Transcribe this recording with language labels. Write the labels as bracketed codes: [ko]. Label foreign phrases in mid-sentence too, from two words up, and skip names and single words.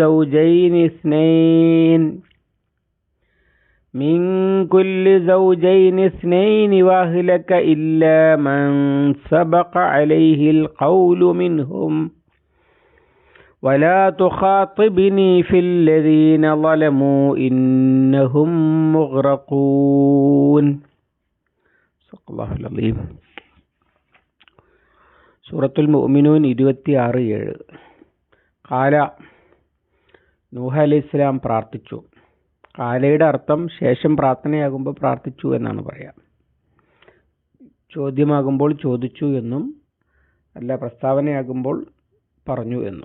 [ar] زوجين اثنين وأهلك إلا من سبق عليه القول منهم ولا تخاطبني في الذين ظلموا إنهم مغرقون. صدق الله العظيم. [ml] സൂറത്തുൽ മുഅ്മിനൂൻ 26:7. ഖാല, നൂഹ് അലൈഹിസ്സലാം പ്രാർത്ഥിച്ചു. ഖാലയുടെ അർത്ഥം ശേഷം പ്രാർത്ഥനയാകുമ്പോൾ പ്രാർത്ഥിച്ചു എന്നാണ് പറയാം. ചോദ്യമാകുമ്പോൾ ചോദിച്ചു എന്നും അല്ല പ്രസ്താവനയാകുമ്പോൾ പറഞ്ഞു എന്നും.